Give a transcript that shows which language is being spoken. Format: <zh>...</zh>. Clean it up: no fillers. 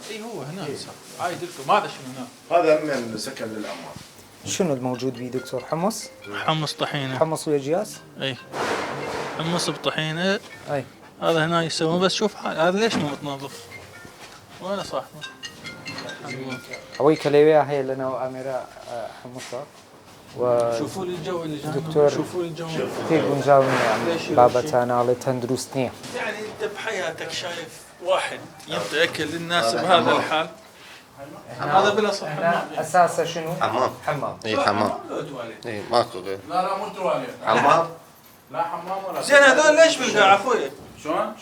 <ar>اي هو هنا عايد لكم هذا شنو هنا؟ هذا من سكن للاموال. شنو الموجود بيه دكتور حمص؟ حمص طحينه. حمص ويا جياس؟ اي حمص بطحينه. اي هذا هنا يسوون بس شوف هذا ليش مو متنظف؟ وين صاحبه؟</ar> <ckb>ئەوەی کە لەوێ هەیە لەناو ئامێرە حموسە و</ckb> <ar>شوفوا لي الجو اللي جانا. دكتور. شوفوا لي الجو.</ar> <ckb>پێ گونجاو نییە بابەتاناڵێ تەندروست نییە</ckb> <ar>يعني انت بحياتك شايف واحد ينطي اكل للناس بهذا الحال؟ هذا بلا صح حمام.</ar> <ckb>ئەساسە شنو؟</ckb> <ar>حمام. حمام اي حمام. اي ماكو غير. لا لا مو تواليت. حمام. لا حمام ولا. زين هذول ليش بالقاع اخوي؟ شلون؟</ar>